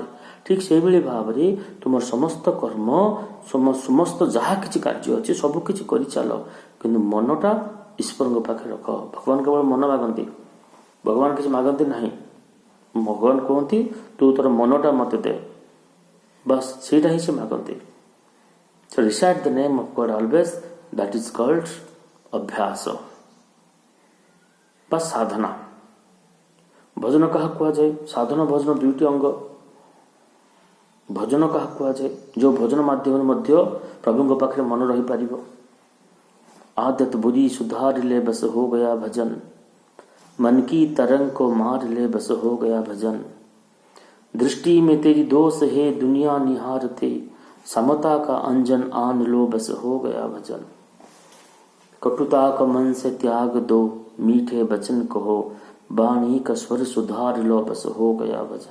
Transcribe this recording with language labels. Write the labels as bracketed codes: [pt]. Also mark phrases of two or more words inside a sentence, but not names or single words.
[or] ଠିକ୍ ସେଇଭଳି ଭାବରେ ତୁମର ସମସ୍ତ କର୍ମ, ସମସ୍ତ ଯାହା କିଛି କାର୍ଯ୍ୟ ଅଛି ସବୁ କିଛି କରିଚାଲ, କିନ୍ତୁ ମନଟା ଈଶ୍ୱରଙ୍କ ପାଖରେ ରଖ। ଭଗବାନ କେବଳ ମନ ମାଗନ୍ତି, ଭଗବାନ କିଛି ମାଗନ୍ତି ନାହିଁ। ଭଗବାନ କୁହନ୍ତି ତୁ ତୋର ମନଟା ମୋତେ ଦେ, ବାସ୍ ସେଇଟା ହିଁ ସେ ମାଗନ୍ତି। [en] So recite the name of God always, that is called [or] ଅଭ୍ୟାସ ବା ସାଧନା। ଭଜନ କାହାକୁ କୁହାଯାଏ? ସାଧନ ଭଜନ ଦୁଇଟି ଅଙ୍ଗ। ଭଜନ କାହାକୁ କୁହାଯାଏ? ଯେଉଁ ଭଜନ ମାଧ୍ୟମରେ ମଧ୍ୟ ପ୍ରଭୁଙ୍କ ପାଖରେ ମନ ରହିପାରିବ। [hi] आदत बुरी सुधार ले बस हो गया भजन, मन की तरंग को मार ले बस हो गया भजन, दृष्टि में तेरी दोष है दुनिया निहारते, समता का अंजन आन लो बस हो गया भजन, कटुता का मन से त्याग दो मीठे वचन कहो, वाणी का स्वर सुधार लो बस हो गया भजन।